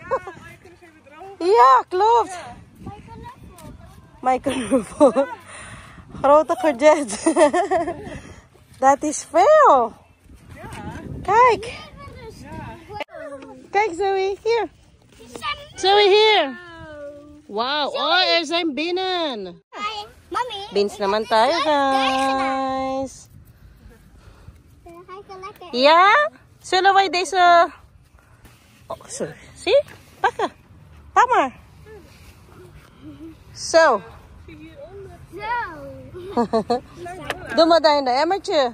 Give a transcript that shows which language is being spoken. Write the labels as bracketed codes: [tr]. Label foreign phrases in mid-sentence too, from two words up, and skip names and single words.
[nl] Ja, klopt. Microfoon. Grote courgette. Dat is veel. Kijk. Kijk Zoe, hier. Zoe, hier. Wauw, oh, er zijn binnen. Mami. [tl] Beans naman tayo, guys. [nl] Lekker. Ja? Zullen wij deze... Oh, sorry. Zie? Pakken. Pak maar. Zo. Doe maar daar in de emmertje.